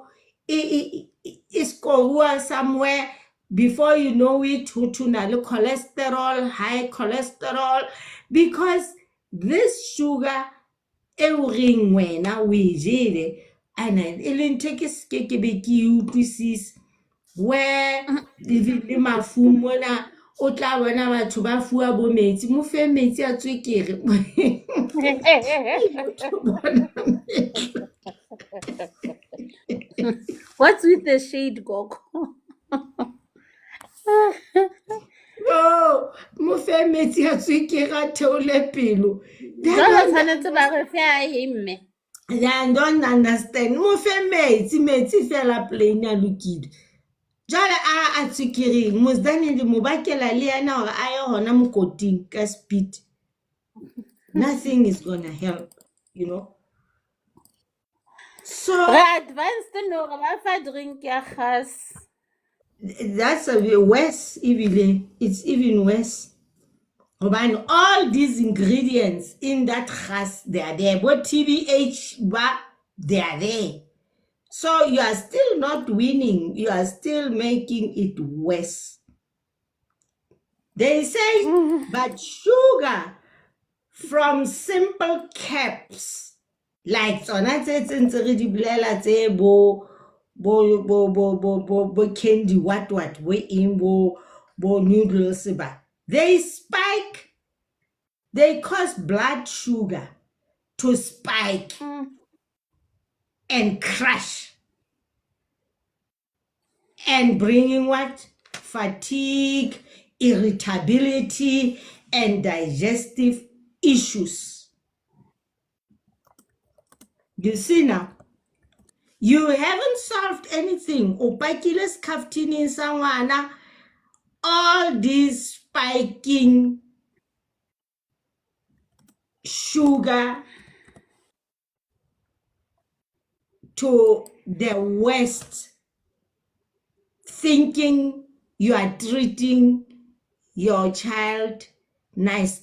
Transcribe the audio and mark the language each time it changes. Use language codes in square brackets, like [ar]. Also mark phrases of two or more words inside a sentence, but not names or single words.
[en] It's somewhere, before you know it, cholesterol, high cholesterol, because this sugar ring [st] wena we jele [en] and it take a skeke where even the mafumona [st] o tla bona batho ba fuwa bo metsi, mo fe metsi a tswekere. [en] What's with the shade, Gogo? No, [st] mo fe metsi a tswekere a theole pelo. [en] I don't understand. [st] Mo fe metsi fela plain a lokile. Jale a tswekere mosdane le mo bakela le yana hore a ye hona mokoting ka speed. [en] Nothing is gonna help, So [st] Re advanced no re ba fa drink ya gas. [en] that's a bit worse, even. It's even worse. And all these ingredients in that gas, they are there. What TBH, they are there. So you are still not winning. You are still making it worse. They say, but sugar from simple caps, like [st] tsona tse ntse re di bolela tse bo [en] candy what [st] bo eng bo [en] noodles ba, they spike, they cause blood sugar to spike and crash and bringing what? Fatigue, irritability, and digestive issues. You see now, you haven't solved anything. [st] Opakile skaftini sa ngwana, [en] all these spiking sugar to the west, thinking you are treating your child nice.